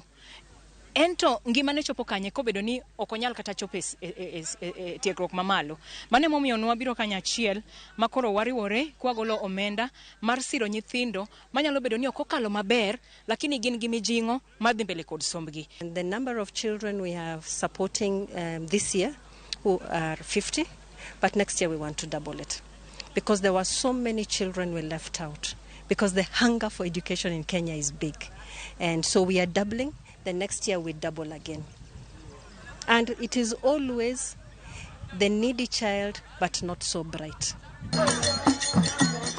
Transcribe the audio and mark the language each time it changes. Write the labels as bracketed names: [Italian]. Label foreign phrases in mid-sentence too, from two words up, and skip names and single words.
[Luo (Kenya and Tanzania)] Ento ngimane chopo kanye kobedo ni okonyal kata chopo e tiegruok mamalo. Mane momiyo nwabiro kanyachiel makoro wariwore kwagolo omenda mar siro nyithindo manyalo bedo ni okokalo maber lakini gin gi mijingo madhi mbele kod sombgi. [English] The number of children we are supporting this year who are 50, but next year we want to double it because there were so many children we left out because the hunger for education in Kenya is big, and so we are doubling. The next year we double again. And it is always the needy child, but not so bright.